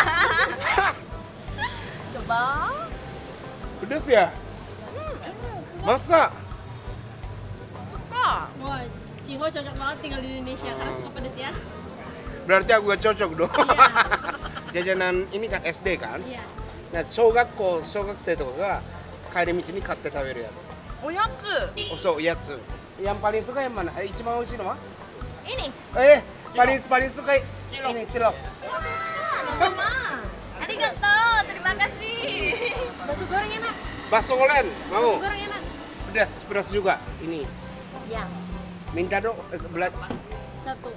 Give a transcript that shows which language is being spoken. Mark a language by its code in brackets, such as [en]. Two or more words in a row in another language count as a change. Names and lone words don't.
[id] Coba. Pedes ya? Masa? Suka. Wah, Ciho cocok banget tinggal di Indonesia karena suka pedes ya. Berarti aku gak cocok dong. Iya. Jajanan ini kan SD kan? Iya. Nah, [ja] 小学生とかが帰り道に買って食べるやつ。おやつ。そう、やつ。 [id] Yang paling suka yang mana? [ja] 一番おいしいのま? [id] Ini. Paling suka ini cilok. Mama. Arigato. Terima kasih. Bakso goreng enak. Bakso goreng, mau? Bakso goreng enak. Pedas juga. Ini. Ya. Minta dong, Satu.